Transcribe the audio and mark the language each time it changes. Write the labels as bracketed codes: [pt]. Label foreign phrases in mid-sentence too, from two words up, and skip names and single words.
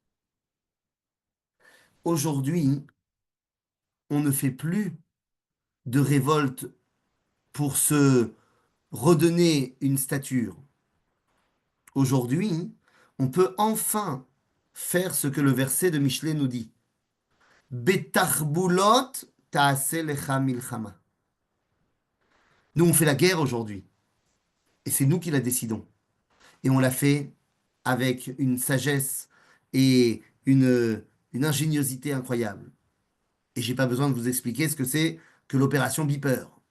[fr] Aujourd'hui, on ne fait plus de révolte pour se redonner une stature. Aujourd'hui, on peut enfin faire ce que le verset de Michelet nous dit. [he] בתחבולות תעשה לך מלחמה. [fr] Nous, on fait la guerre aujourd'hui. Et c'est nous qui la décidons. Et on l'a fait avec une sagesse et une ingéniosité incroyable. Et j'ai pas besoin de vous expliquer ce que c'est que l'opération Beeper.